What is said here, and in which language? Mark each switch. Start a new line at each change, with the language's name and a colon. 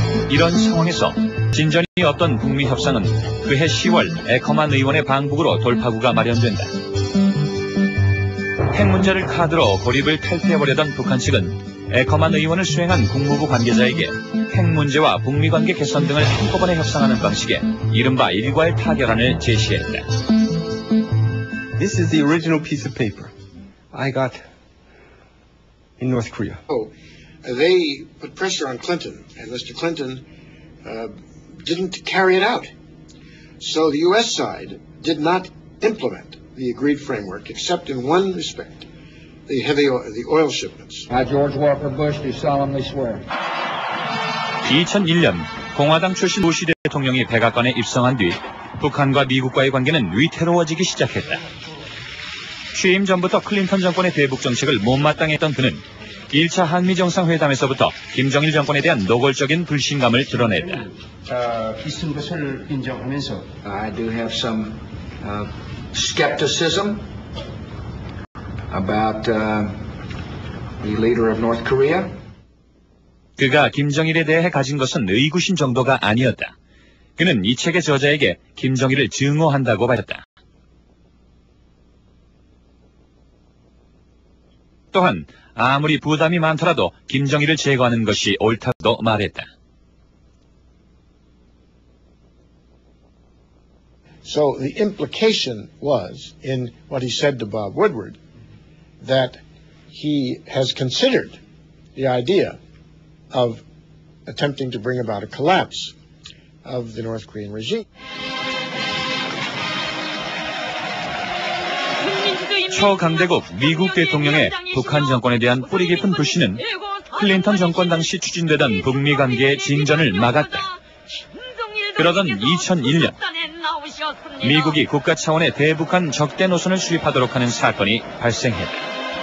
Korean: 이런 상황에서 진전이 없던 북미 협상은 그해 10월 에커만 의원의 방북으로 돌파구가 마련된다. 핵 문제를 카드로 고립을 탈퇴해보려던 북한 측은 에커만 의원을 수행한 국무부 관계자에게 핵 문제와 북미 관계 개선 등을 한꺼번에 협상하는 방식의 이른바 일괄 타결안을 제시했다.
English: This is the original piece of paper I got in North Korea. They put pressure on Clinton, and Mr. Clinton didn't carry it out. So the U.S. side did not implement the agreed framework, except in one respect, the oil shipments. I, George Walker Bush, do solemnly swear.
Korean: 2001년 공화당 출신 부시 대통령이 백악관에 입성한 뒤 북한과 미국과의 관계는 위태로워지기 시작했다. 취임 전부터 클린턴 정권의 대북 정책을 못마땅했던 그는 1차 한미정상회담에서부터 김정일 정권에 대한 노골적인 불신감을 드러냈다. 비슷한 것을 인정하면서
English: I do have some skepticism about the leader of North Korea.
Korean: 그가 김정일에 대해 가진 것은 의구심 정도가 아니었다. 그는 이 책의 저자에게 김정일을 증오한다고 밝혔다. 또한 아무리 부담이 많더라도 김정일을 제거하는 것이 옳다고 말했다.
English: So the implication was in what he said to Bob Woodward that he has considered the idea of attempting to bring about a collapse of the North Korean regime.
Korean: 초강대국 미국 대통령의 북한 정권에 대한 뿌리 깊은 불신은 클린턴 정권 당시 추진되던 북미 관계의 진전을 막았다. 그러던 2001년 미국이 국가 차원의 대북한 적대 노선을 수립하도록 하는 사건이 발생했다.